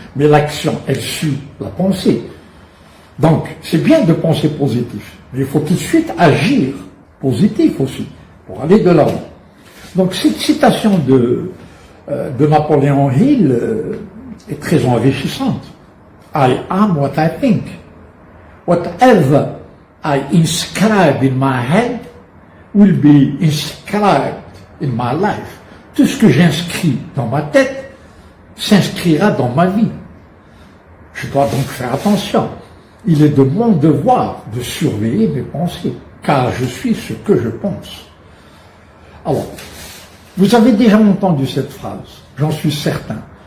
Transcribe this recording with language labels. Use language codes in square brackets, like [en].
[fr] Mais l'action, elle suit la pensée. Donc, c'est bien de penser positif. Mais il faut tout de suite agir positif aussi, pour aller de l'avant. Donc, cette citation de Napoléon Hill est très enrichissante. [en] I am what I think. Whatever I inscribe in my head will be inscribed in my life. [fr] Tout ce que j'inscris dans ma tête s'inscrira dans ma vie. Je dois donc faire attention. Il est de mon devoir de surveiller mes pensées, car je suis ce que je pense. Alors, vous avez déjà entendu cette phrase, j'en suis certain.